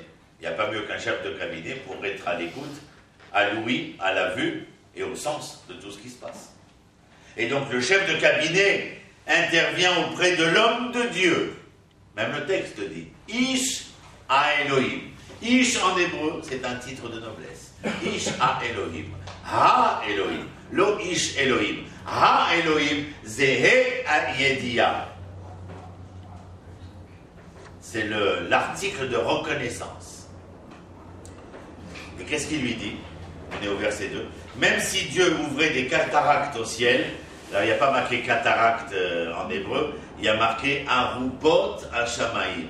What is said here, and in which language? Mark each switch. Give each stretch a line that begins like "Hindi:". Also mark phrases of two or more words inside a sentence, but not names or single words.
French: Il n'y a pas mieux qu'un chef de cabinet pour être à l'écoute, à l'ouïe, à la vue et au sens de tout ce qui se passe. Et donc le chef de cabinet intervient auprès de l'homme de Dieu. Même le texte dit
Hebrew: איש האלהים. Ish en hébreu,
French: c'est un titre de noblesse.
Hebrew: איש האלהים. האלהים. לא איש אלהים. האלהים. זה ה"א הידיעה.
French: C'est l'article de reconnaissance. Et qu'est-ce qu'il lui dit? On est au verset 2. Même si Dieu ouvrait des cataractes au ciel, là il n'y a pas marqué cataracte en hébreu, il y a marqué
Hebrew: ארבות השמים.